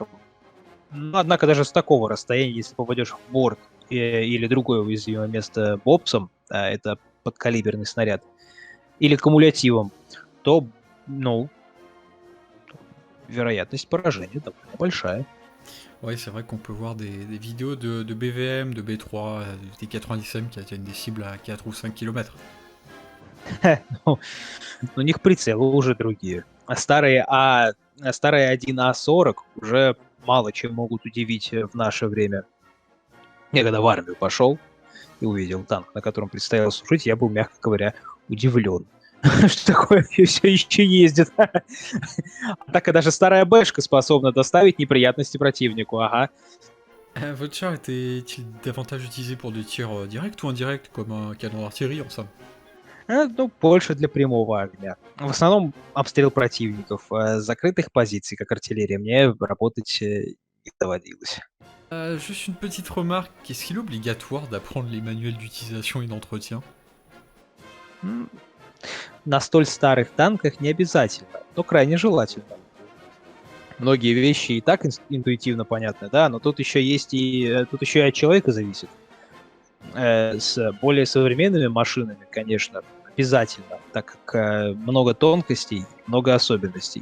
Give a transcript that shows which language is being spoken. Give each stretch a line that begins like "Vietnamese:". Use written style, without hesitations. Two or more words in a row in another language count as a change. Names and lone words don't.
Russian: Однако даже с такого расстояния, если попадешь в борт или другое уязвимое место бобсом, а это подкалиберный снаряд, или кумулятивом, то, вероятность поражения довольно большая.
French: Ouais, c'est vrai qu'on peut voir des vidéos de BVM, de B3, des T90M qui atteignent des cibles à 4 ou 5 km.
Russian: У них прицелы уже другие. А старые 1А40 уже мало чем могут удивить в наше время. Я когда в армию пошел и увидел танк, на котором предстояло служить, я был, мягко говоря, удивлен. Что такое все еще ездит. Так и даже старая бэшка способна доставить неприятности противнику, ага.
French: Votre char était-il davantage utilisé pour des tirs directs ou indirects, comme un canon d'artillerie en somme?
Russian: Больше для прямого огня. В основном обстрел противников. Закрытых позиций, как артиллерия, мне работать не доводилось.
French: Juste une petite remarque, est-ce qu'il est obligatoire d'apprendre les manuels d'utilisation et d'entretien?
Russian: На столь старых танках не обязательно, но крайне желательно. Многие вещи и так интуитивно понятны, да, но тут еще и от человека зависит. С более современными машинами, конечно, обязательно, так как много тонкостей, много особенностей.